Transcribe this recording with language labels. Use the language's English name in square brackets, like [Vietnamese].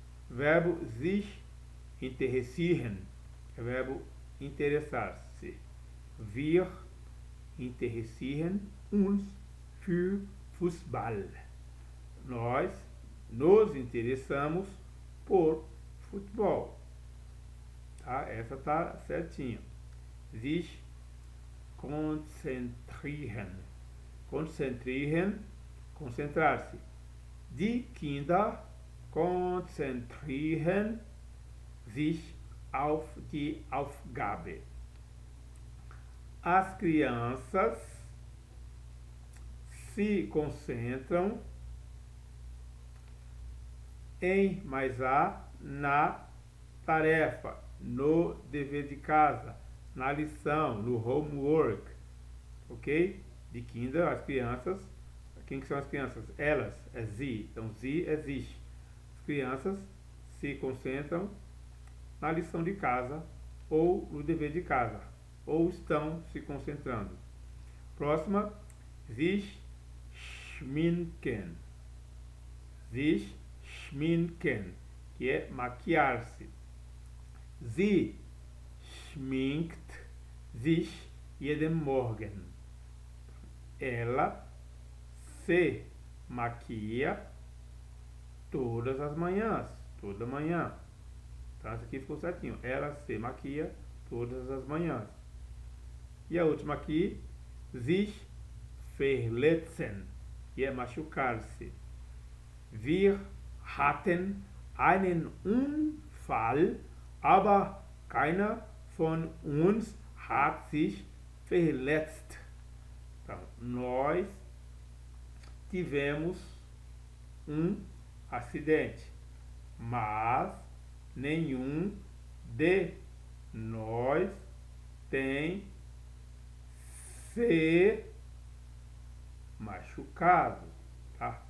[Portuguese] Verbo sich interessieren. É o verbo interessar-se. [German] Wir interessieren uns für Fußball. [Portuguese] Nós nos interessamos por futebol. Tá? Essa tá certinho. Sich konzentrieren. Konzentrieren, concentrar-se. [German] Die Kinder konzentrieren sich auf die Aufgabe. [Portuguese] As crianças se concentram em mais a na tarefa, no dever de casa, na lição, no homework, ok? De Kinder, as crianças. Quem que são as crianças? Elas, é sie, então sie é sich. As crianças se concentram na lição de casa ou no dever de casa, ou estão se concentrando. Próxima, sich schminken. sich schminken, que é maquiar-se. [German] Sie schminkt sich jeden Morgen. [Portuguese] Ela se maquia todas as manhãs, toda manhã. Então, essa aqui ficou certinho. Ela se maquia todas as manhãs. E a última aqui, sich verletzen, que é machucar-se. [German] Wir hatten einen Unfall, aber keiner von uns hat sich verletzt. [Portuguese] Então, nós tivemos um acidente, mas nenhum de nós tem se machucado, tá?